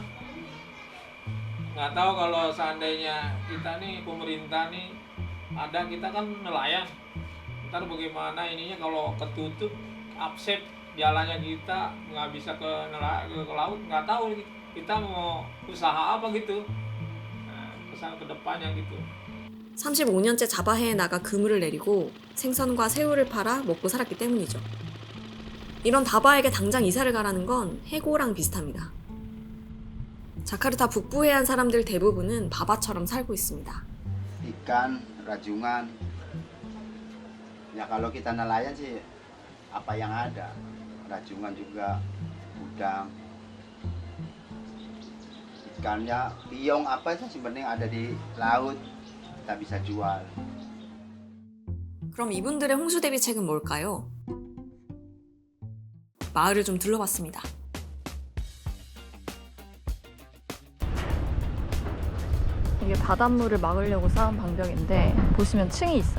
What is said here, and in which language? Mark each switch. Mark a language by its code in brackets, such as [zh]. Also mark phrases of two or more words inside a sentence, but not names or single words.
[id] Nggak tahu kalau seandainya kita nih pemerintah nih ada, kita kan nelayan, ntar bagaimana ininya kalau ketutup upset jalannya, kita nggak bisa ke laut, nggak tahu kita mau usaha apa gitu. Nah, kesan kedepannya gitu. [ko] 35년째 자바해에 나가 그물을 내리고 생선과 새우를 팔아 먹고 살았기 때문이죠. 이런 다바에게 당장 이사를 가라는 건 해고랑 비슷합니다. 자카르타 북부 해안 사람들 대부분은 바바처럼 살고 있습니다. [id] Ikan, rajungan. Ya kalau kita nelayan sih apa yang ada. Rajungan juga, udang. Ikannya, biong apa itu sebenarnya ada di laut. Kita bisa jual. [ko] 그럼 이분들의 홍수 대비책은 뭘까요? 마을을 좀 둘러봤습니다. 이게 바닷물을 막으려고 쌓은 방벽인데 보시면 층이 있어요.